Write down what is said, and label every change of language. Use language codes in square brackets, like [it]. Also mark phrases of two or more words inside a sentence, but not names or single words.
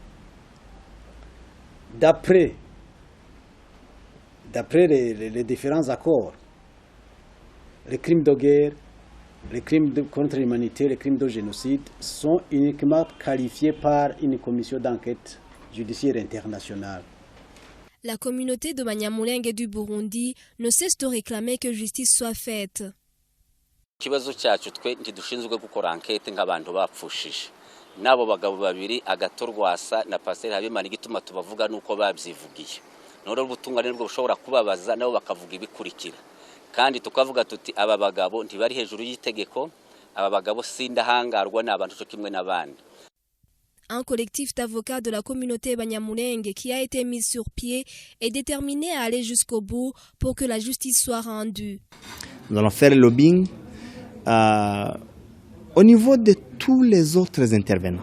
[fr] D'après les différents accords, les crimes de guerre, les crimes contre l'humanité, les crimes de génocide sont uniquement qualifiés par une commission d'enquête judiciaire internationale. La communauté de Banyamulenge et du Burundi ne cesse de réclamer que justice soit faite. [rw] Ikibazo cyacu twe ntidushinzwe gukora enquête nk'abantu bapfushije nabo bagabo babiri agatorwasa na Pasteur Habimana igituma tubavuga nuko babyivugiye noro ubutungane nibwo bushobora kubabaza nabo bakavuga ibikurikira kandi tukavuga tuti aba bagabo ntibari hejuru y'itegeko aba bagabo sindahangarwa n'abantu cyo kimwe n'abandi. [fr] Un collectif d'avocats de la communauté Banyamulenge qui a été mis sur pied est déterminé à aller jusqu'au bout pour que la justice soit rendue. Nous allons faire le lobbying au niveau de tous les autres intervenants.